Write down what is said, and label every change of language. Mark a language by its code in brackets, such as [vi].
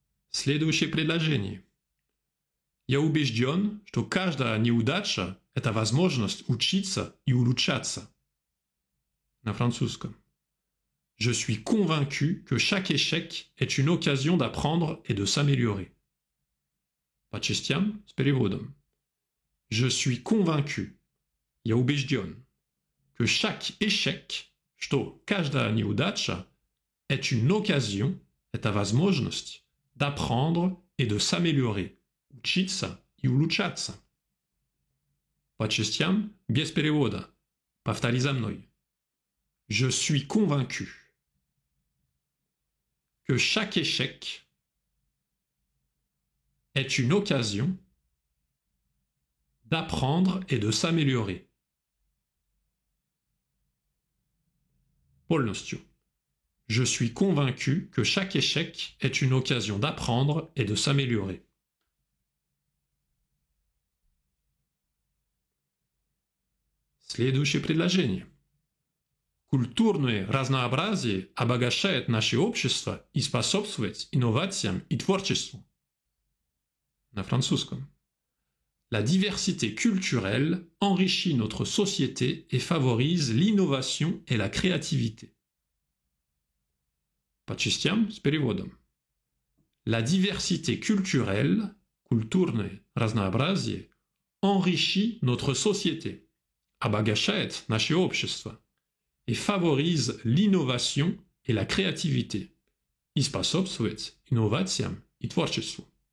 [ru] Следующее предложение. Я убежден, что каждая неудача – это возможность учиться и улучшаться. На французском. [fr] Je suis convaincu que chaque échec est une occasion d'apprendre et de s'améliorer. [ru] По частям с переводом. [fr] Je suis convaincu, [ru] я убежден, [fr] que chaque échec, [ru] что каждая неудача, [fr] est une occasion, [ru] это возможность, [fr] d'apprendre et de s'améliorer. [ru] Учиться и улучшаться. По частям без перевода. Повтори за мной. [fr] Je suis convaincu que chaque échec est une occasion d'apprendre et de s'améliorer. [ru] Полностью. [fr] Je suis convaincu que chaque échec est une occasion d'apprendre et de s'améliorer. [ru] Следующее предложение. Культурное разнообразие обогащает наше общество и способствует инновациям и творчеству. На французском. [fr] La diversité culturelle enrichit notre société et favorise l'innovation et la créativité. [ru] По частям с переводом. [fr] La diversité culturelle, [ru] культурное разнообразие, [fr] enrichit notre société, [ru] обогащает наше общество, [fr] et favorise l'innovation et la créativité, [ru] и способствует инновациям и творчеству.